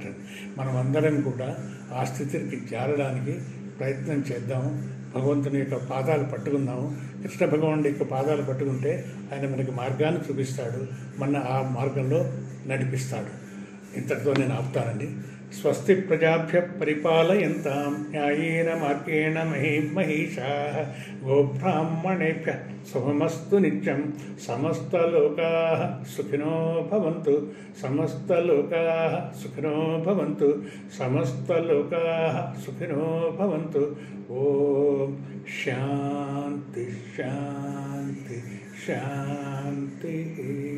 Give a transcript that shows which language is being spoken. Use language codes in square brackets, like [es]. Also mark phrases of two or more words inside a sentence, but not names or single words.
[te] మనం అందరం కూడా ఆ స్థితికి చేరడానికి ప్రయత్నం చేద్దాము. భగవంతుని యొక్క పాదాలు పట్టుకుందాము. కృష్ణ భగవానుడి యొక్క పాదాలు పట్టుకుంటే ఆయన మనకి మార్గాన్ని చూపిస్తాడు, మన ఆ మార్గంలో నడిపిస్తాడు. ఇంతటితో నేను ఆపుతానండి. [sa] స్వస్తి ప్రజాభ్య పరిపాలయంతాం న్యాయేన మార్గేణ మహీషాః గోబ్రాహ్మణేభ్య శుభమస్తు నిత్యం. సమస్తలోకాః సుఖినో భవంతు. సమస్తలోకాః సుఖినో భవంతు. సమస్తలోకాః సుఖినో భవంతు. ఓం శాంతి శాంతి శాంతి.